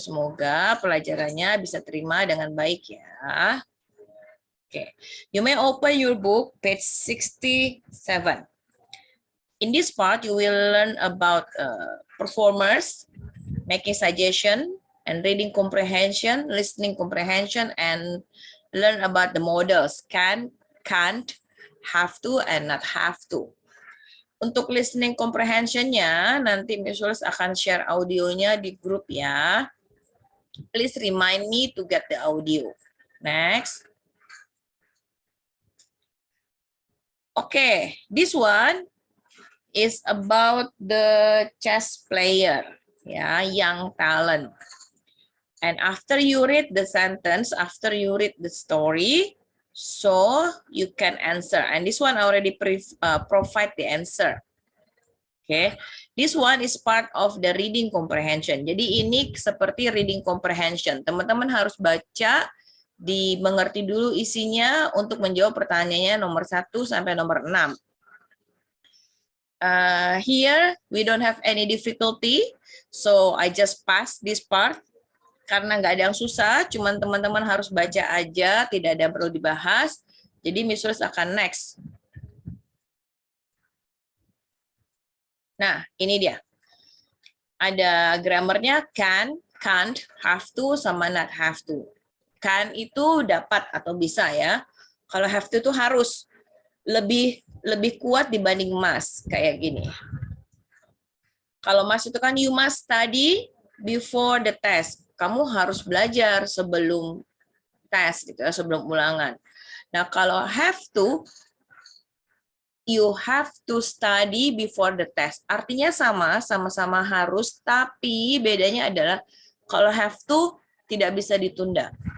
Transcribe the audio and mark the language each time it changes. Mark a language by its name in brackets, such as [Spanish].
[Indonesian] Semoga pelajarannya bisa terima dengan baik ya. Oke. [English] You may open your book page 67. In this part you will learn about performers, making suggestion, and reading comprehension, listening comprehension, and learn about the models can, can't, have to, and not have to. [Indonesian] Untuk listening comprehension-nya, nanti Miss Jules akan share audionya di grup ya. [English] Please remind me to get the audio. Next. Okay, this one is about the chess player, ya, young talent. And after you read the sentence, after you read the story, so you can answer. And this one already provide the answer. Okay, this one is part of the reading comprehension. [Indonesian] Jadi ini seperti reading comprehension. Teman-teman harus baca, dimengerti dulu isinya untuk menjawab pertanyaannya nomor 1 sampai nomor 6. [English] Here we don't have any difficulty, so I just pass this part. [Indonesian] Karena nggak ada yang susah, cuman teman-teman harus baca aja, tidak ada yang perlu dibahas. Jadi Miss Jules akan next. Nah, ini dia. Ada grammarnya can, can't, have to, sama not have to. Can itu dapat atau bisa ya. Kalau have to itu harus. Lebih kuat dibanding must, kayak gini. Kalau must itu kan [English] you must study before the test. [Indonesian] Kamu harus belajar sebelum tes gitu ya, sebelum ulangan. Nah, kalau [English] have to, you have to study before the test. [Indonesian] Artinya sama-sama harus, tapi bedanya adalah kalau have to tidak bisa ditunda.